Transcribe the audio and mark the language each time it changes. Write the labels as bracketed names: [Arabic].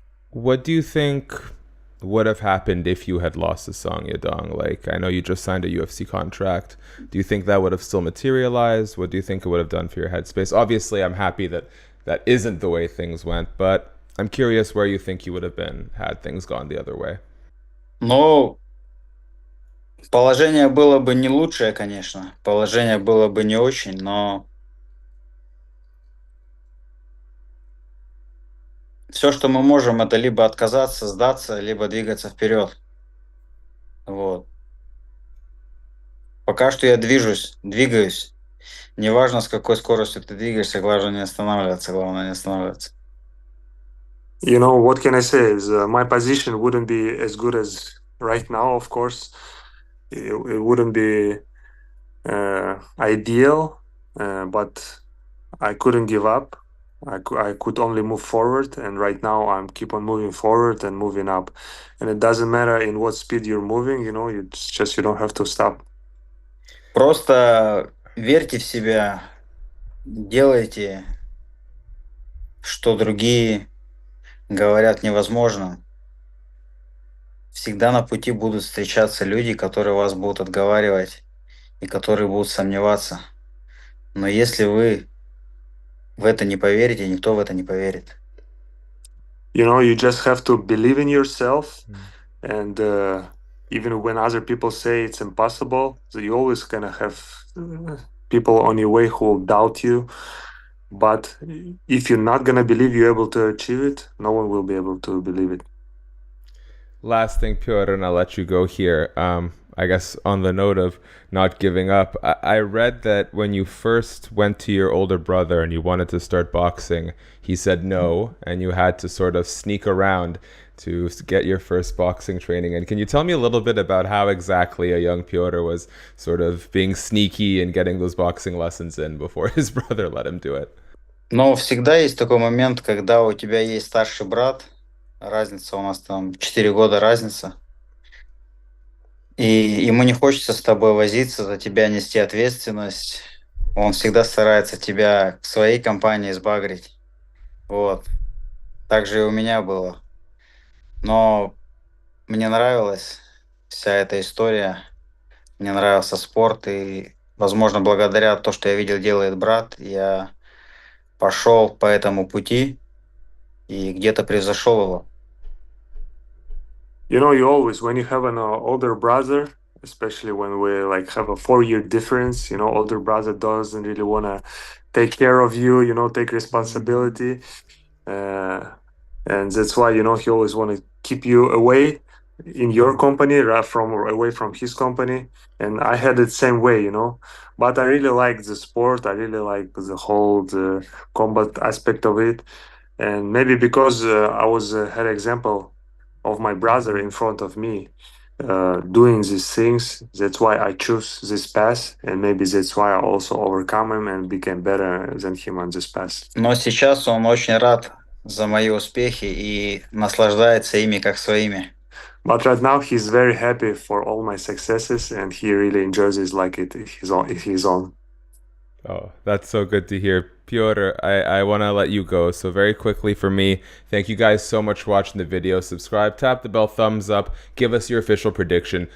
[English] What do you think would have happened if you had lost to Song Yadong? Like, I know you just signed a UFC contract. Do you think that would have still materialized? What do you think it would have done for your headspace? Obviously, I'm happy that that isn't the way things went, but I'm curious where you think you would have been had things gone the other way. [Russian] Но положение было бы не лучшее, конечно. Положение было бы не очень, но все, что мы можем, это либо отказаться, сдаться, либо двигаться вперед. Вот. Пока что я двигаюсь. Неважно, с какой скоростью ты двигаешься, главное не останавливаться, главное не останавливаться. [English] You know, what can I say is my position wouldn't be as good as right now, of course. It wouldn't be ideal, but I couldn't give up. I could only move forward, and right now I'm keep on moving forward and moving up. And it doesn't matter in what speed you're moving, you know, you don't have to stop. [Russian] Просто верьте в себя, делайте, что другие говорят невозможным. Всегда на пути будут встречаться люди, которые вас будут отговаривать и которые будут сомневаться. Но если вы в это не поверите, никто в это не поверит. [English] You know, you just have to believe in yourself, and even when other people say it's impossible, so you always gonna have people on your way who will doubt you. But if you're not gonna believe you're able to achieve it, no one will be able to believe it. Last thing, Piotr, and I'll let you go here. I guess on the note of not giving up, I read that when you first went to your older brother and you wanted to start boxing, he said no, and you had to sort of sneak around to get your first boxing training. And can you tell me a little bit about how exactly a young Piotr was sort of being sneaky and getting those boxing lessons in before his brother let him do it? [Russian] Но всегда есть такой момент, когда у тебя есть старший брат, разница у нас там 4 года разница, и ему не хочется с тобой возиться, за тебя нести ответственность. Он всегда старается тебя к своей компании сбагрить. Вот. Так же и у меня было. Но мне нравилась вся эта история, мне нравился спорт, и, возможно, благодаря тому, что я видел, делает брат, я пошел по этому пути и где-то превзошел его. [English] You know, you always when you have an older brother, especially when we like have a 4-year difference, you know, older brother doesn't really want to take care of you, you know, take responsibility, and that's why, you know, he always want to keep you away in your company from away from his company. And I had it same way, you know, but I really like the sport. I really like the combat aspect of it. And maybe because I was had example of my brother in front of me doing these things, that's why I choose this path, and maybe that's why I also overcome him and became better than him on this path. [Russian] Но сейчас он очень рад за мои успехи и наслаждается ими как своими. [English] But right now he's very happy for all my successes, and he really enjoys it like it his own. Oh, that's so good to hear. Piotr, I want to let you go. So very quickly for me, thank you guys so much for watching the video. Subscribe, tap the bell, thumbs up. Give us your official prediction.